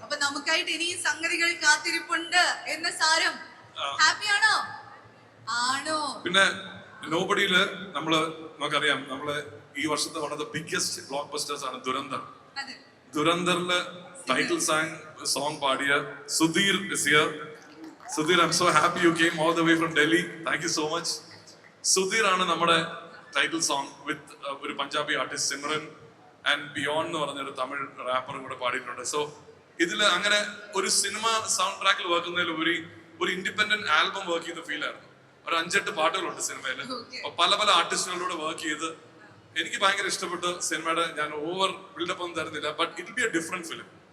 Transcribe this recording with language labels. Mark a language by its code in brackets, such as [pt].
[ml] അപ്പൊ നമുക്കായിട്ട് ഇനി സംഗതികൾ കാത്തിരിപ്പുണ്ട് എന്ന സാരം. ഹാപ്പിയാണോ? ആണോ? പിന്നെ നോബഡിയില് നമുക്കറിയാം നമ്മള് ഈ വർഷത്തെ [en] one of the biggest blockbusters [ml] ആണ് ദുരന്തർ. ദുരന്തറില് ടൈറ്റിൽ സോങ് പാടിയ Sudheer [en] is here. Sudheer, I'm so happy you came all the way from Delhi. Thank you so much. [ml] Sudheer ആണ് നമ്മുടെ ടൈറ്റിൽ സോങ് വിത്ത് ഒരു Punjabi artist Simran and beyond എന്ന് പറഞ്ഞൊരു തമിഴ് റാപ്പറും കൂടെ പാടിയിട്ടുണ്ട്. സോ ഇതില് അങ്ങനെ ഒരു സിനിമ സൗണ്ട് ട്രാക്കിൽ വർക്ക് ചെയ്യുന്നതിലുപരി ഒരു ഇൻഡിപെൻഡന്റ് ആൽബം വർക്ക് ചെയ്യുന്ന ഫീൽ ആയിരുന്നു. ഒരു 5-8 പാട്ടുകളുണ്ട് സിനിമയില്. അപ്പൊ പല ആർട്ടിസ്റ്റുകളോട് വർക്ക് ചെയ്ത് എനിക്ക് ഭയങ്കര ഇഷ്ടപ്പെട്ട സിനിമയുടെ ഞാൻ ഓവർ ബിൽഡപ്പ് ഒന്നും തരുന്നില്ല, [en] But it be a different film.